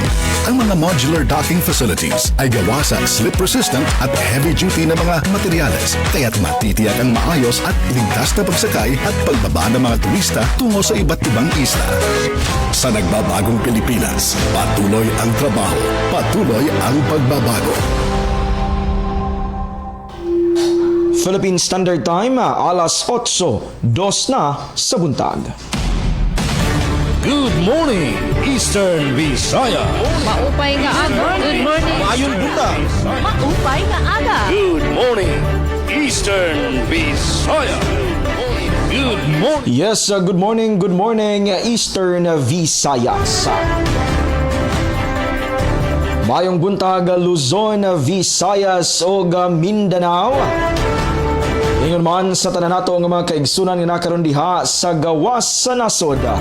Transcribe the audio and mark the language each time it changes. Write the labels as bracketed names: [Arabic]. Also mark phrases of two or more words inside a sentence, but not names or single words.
[Filipino] Ang mga [English] modular docking facilities [Filipino] ay gawa sa slip-resistant at heavy-duty na mga materyales, kaya't matitiyak ang maayos at ligtas na pagsakay at pagbaba ng mga turista tungo sa iba't ibang isla. Sa nagbabagong Pilipinas, patuloy ang trabaho, patuloy ang pagbabago. [Cebuano] Philippine Standard Time, alas 8:02 na sa buntag. [English] Good morning, Eastern Visaya. [Waray] Maupay nga aga. [English] Good morning. [Cebuano] Maayong buntag. [Waray] Maupay nga aga. [English] Good morning, Eastern Visaya. Good morning. Yes, good morning, Eastern Visayas. [Cebuano] Mayong buntag, Luzon, Visayas o Mindanao. Ingon man sa tanan nato nga mga kaigsunan nga nakaron diha sa gawas sa nasod.